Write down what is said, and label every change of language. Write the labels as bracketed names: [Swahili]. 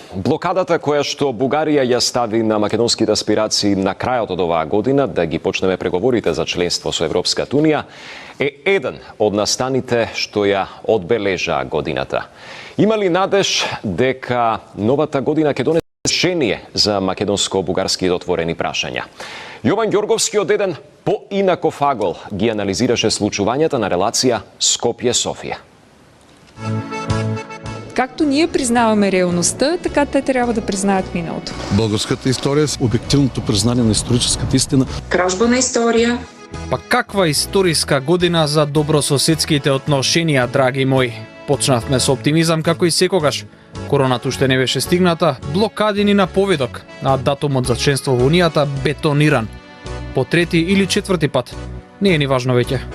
[Macedonian] Блокадата која што Бугарија ја стави на македонските аспирации на крајот од оваа година да ги почнеме преговорите за членство со Европската Унија е еден од настаните што ја одбележаа годината. Има ли надеж дека новата година ќе донесе решение за македонско-бугарските отворени прашања? Јован Ѓорговски од еден поинаков агол ги анализираше случувањата на релација Скопје-Софија. [Bulgarian] Както ние признаваме реалността, така те трябва да признаят миналото. Българската история с обективното признание на историческата истина. Кражба на история. [Macedonian] Па каква историска година за добрососедските отношенија, драги мои? Почнавме со оптимизам како и секогаш. Короната уште не беше стигната, блокади ни на поведок, а датумот за членство во Унијата бетониран. По трети или четврти пат. Не е ни важно веќе.